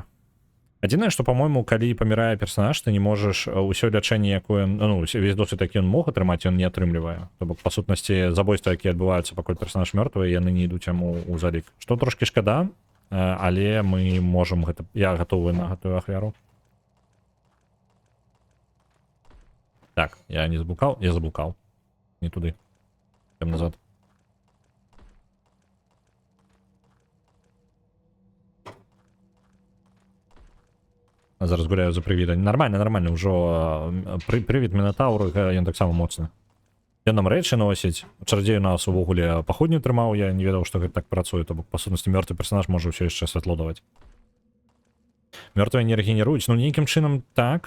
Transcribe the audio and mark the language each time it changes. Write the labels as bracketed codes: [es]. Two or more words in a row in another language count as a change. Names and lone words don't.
[be] Адзінае, што, па-мойму, калі памірае персанаж, ты не можаш усё лячэнне, якое, ну, весь досвед, які ён мог атрымаць, ён не атрымлівае. То бок, па сутнасці, забойства, якія адбываюцца, пакуль персанаж мёртвы, яны не ідуць яму ў залік. Што трошкі шкада, але мы можам гэта... Я гатовы на гэтую ахвяру. Так, я не заблукал? Я заблукал. [uk] Не туди. [be] Прям назад. [uk] Зараз гуляю за привітом. Нормально, нормально, вже привід Мінотавру, ён так само моцны. [be] Ён нам рэчы носіць. Чародзей у нас увогуле паходню трымаў, я не ведаў, што гэта так працуе, то бок, па сутнасці, мёртвы персонаж можа ўсё яшчэ святло даваць. Мёртвыя не рэгенеруюць, ну нейкім чынам так.